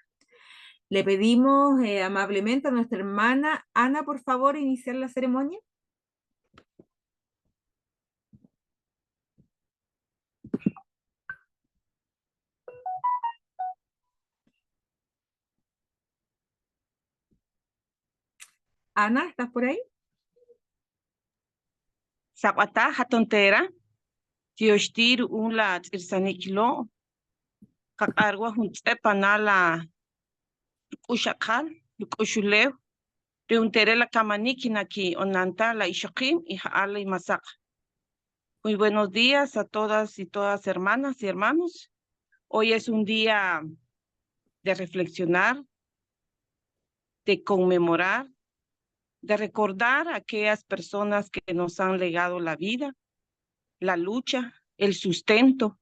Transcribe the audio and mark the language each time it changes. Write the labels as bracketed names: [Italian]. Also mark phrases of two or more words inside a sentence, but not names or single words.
[Spanish] Le pedimos amablemente a nuestra hermana Ana, por favor, iniciar la ceremonia. Ana, ¿estás por ahí? [Asháninka] Sapata hatontera, tioshtir la tirsanikilo, kakarwa huntsepanala ushakal, ushulev, reuntere la kamanikinaki onanta la ishakim y haala y masak. [Spanish] Muy buenos días a todas y todas hermanas y hermanos. Hoy es un día de reflexionar, de conmemorar, de recordar a aquellas personas que nos han legado la vida, la lucha, el sustento.